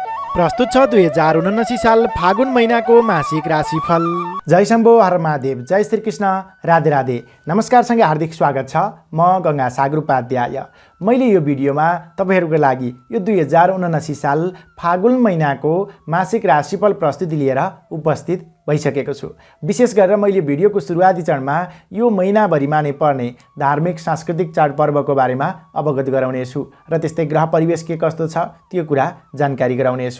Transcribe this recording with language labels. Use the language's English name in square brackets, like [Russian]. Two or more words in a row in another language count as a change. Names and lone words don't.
[Nepali] प्रस्तुत छ 2079 साल फागुन महिनाको मासिक राशिफल। जय शम्भो हर महादेव, जय श्री कृष्ण, राधे राधे। नमस्कारसँगै हार्दिक स्वागत छ। म गङ्गा सागर उपाध्याय। मैले यो भिडियोमा तपाईहरूको लागि यो 2079 साल फागुन महिनाको मासिक राशिफल प्रस्तुति लिएर उपस्थित भइसकेको छु। विशेष गरेर मैले भिडियोको सुरुवाती चरणमा यो महिनाभरिमा नै पर्ने धार्मिक सांस्कृतिक चाडपर्वको बारेमा अवगत गराउनेछु र त्यस्तै ग्रह परिवेश के कस्तो छ त्यो कुरा जानकारी गराउनेछु।